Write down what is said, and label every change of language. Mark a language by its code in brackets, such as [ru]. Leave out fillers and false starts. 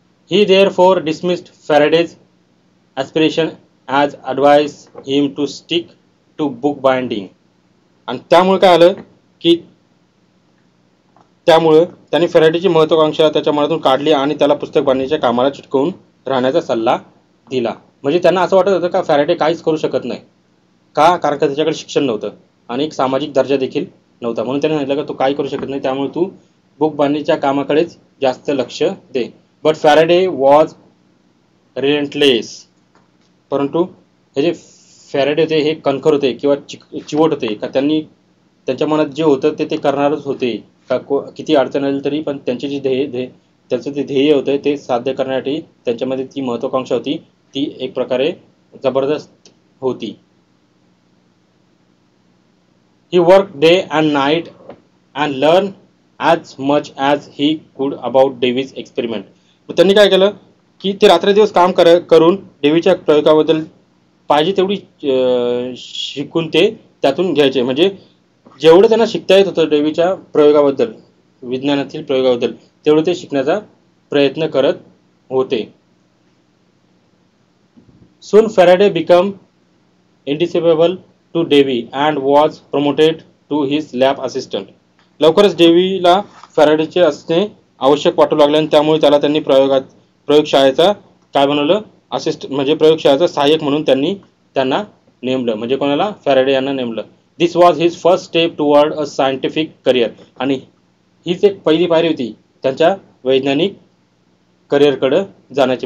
[en] He therefore dismissed Faraday's aspiration as advised him to stick to book binding. [mr] आणि त्यामुळे काय आलं की त्यामुळे त्यांनी फॅरेडेची महत्वाकांक्षा त्याच्या मनातून काढली आणि त्याला पुस्तक बांधणीच्या कामाला चिटकवून राहण्याचा सल्ला दिला. म्हणजे त्यांना असं वाटत होतं का फॅरेडे काहीच करू शकत नाही. का? कारण का त्याच्याकडे शिक्षण नव्हतं आणि एक सामाजिक दर्जा देखील नव्हता. म्हणून त्यांनी सांगितलं का तू काय करू शकत नाही, त्यामुळे तू बुक बांधणीच्या कामाकडेच जास्त लक्ष दे. [en] But Faraday was relentless. [mr] परंतु हे जे फॅरेडे होते हे कणखर होते किंवा चिवट होते, का त्यांच्या मनात जे होतं ते करणारच होते. का किती अडचण आली तरी पण त्यांचे जे त्यांचं जे ध्येय होतं ते साध्य करण्यासाठी त्यांच्यामध्ये ती महत्वाकांक्षा होती, ती एक प्रकारे जबरदस्त होती. [en] He worked day and night and learned as much as he could about Davy's experiment. [mr] त्यांनी काय केलं की ते रात्रदिवस काम करून डेव्हीच्या प्रयोगाबद्दल पाहिजे तेवढी शिकून ते त्यातून घ्यायचे. म्हणजे जेवढं त्यांना शिकता येत होतं डेव्हीच्या प्रयोगाबद्दल, विज्ञानातील प्रयोगाबद्दल, तेवढं ते शिकण्याचा प्रयत्न करत होते. [en] Soon Faraday became indispensable to Davy and was promoted to his lab assistant. [mr] लवकरच डेव्हीला फॅरेडेचे असणे आवश्यक वाटू लागले आणि त्यामुळे त्याला त्यांनी प्रयोगशाळेचा काय बनवलं, म्हणजे प्रयोगशाळेचा सहाय्यक म्हणून त्यांना नेमलं. म्हणजे कोणाला? फॅरेडे यांना नेमलं. [en] This was his first step toward a scientific career. [mr] आणि हीच एक पहिली पायरी होती त्यांच्या वैज्ञानिक करिअरकडे जाण्याची.